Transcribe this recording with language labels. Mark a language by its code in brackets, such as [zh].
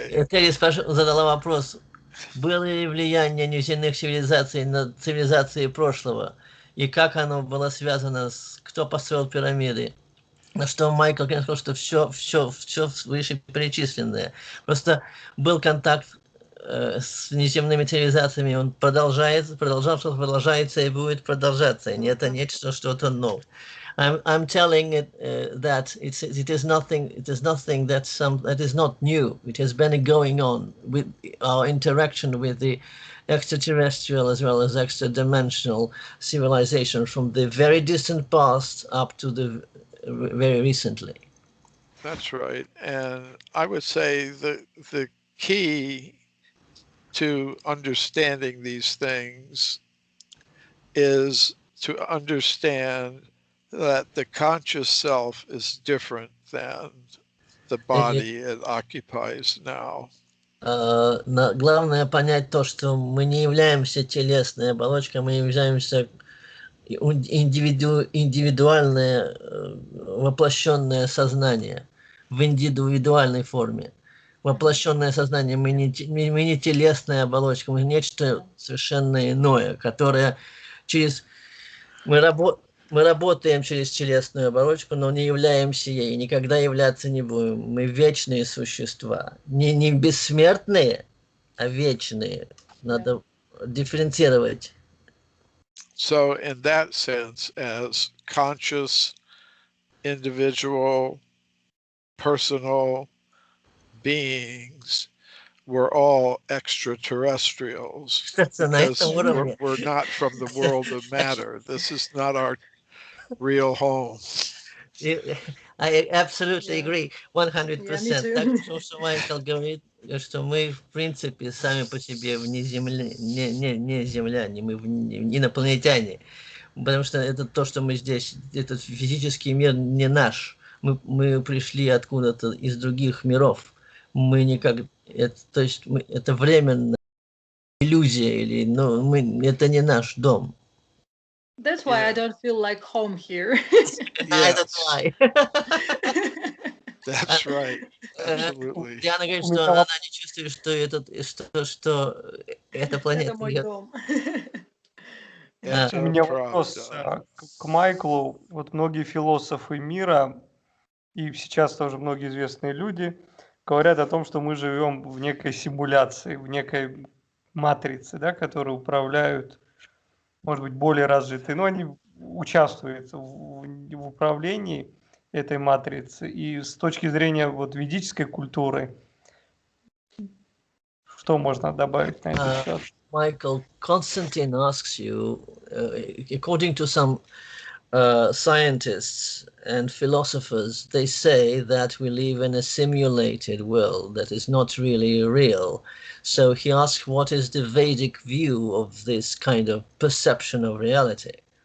[ru] Терри задала вопрос, было ли влияние неземных цивилизаций на цивилизации прошлого, и как оно было связано кто построил пирамиды. На что Майкл сказал, что все вышеперечисленное. Просто был контакт с неземными цивилизациями, он продолжается и будет продолжаться. И это нечто, что-то новое. [en] I'm telling it that it is nothing that is not new. It has been going on with our interaction with the extraterrestrial as well as extra-dimensional civilization from the very distant past up to the very recently. That's right. And I would say the key to understanding these things is to understand that the conscious self is different than the body it occupies now. [ru] Главное понять то, что мы не являемся телесной оболочкой, мы являемся индивидуальное воплощенное сознание в индивидуальной форме. Воплощенное сознание, мы не телесная оболочка, мы нечто совершенно иное, которое мы работаем через телесную оболочку, но не являемся ей, никогда являться не будем. Мы вечные существа. Не бессмертные, а вечные. Надо дифференцировать. [en] So in that sense, as conscious, individual, personal beings, we're all extraterrestrials because we're not from the world of matter. This is not our real home. I absolutely agree, 100%. [ru] Так что Майкл говорит, что мы в принципе сами по себе не земляне, мы инопланетяне. Потому что это то, что мы здесь, этот физический мир не наш. Мы пришли откуда-то из других миров. Мы никак, то есть это временная иллюзия, это не наш дом. [en] That's why I don't feel like home here. That's why. That's right. Absolutely. [ru] Диана говорит, что она не чувствует, что эта планета. Это мой дом. У меня вопрос к Майклу. Вот многие философы мира, и сейчас тоже многие известные люди, говорят о том, что мы живем в некой симуляции, в некой матрице, да, которые управляют, может быть, более развитые, но они участвуют в управлении этой матрицы. И с точки зрения вот ведической культуры, что можно добавить на этот счет? [en] Michael, Konstantin asks you, according to some scientists and philosophers, they say that we live in a simulated world that is not really real. So he asks, what is the Vedic view of this kind of perception of reality?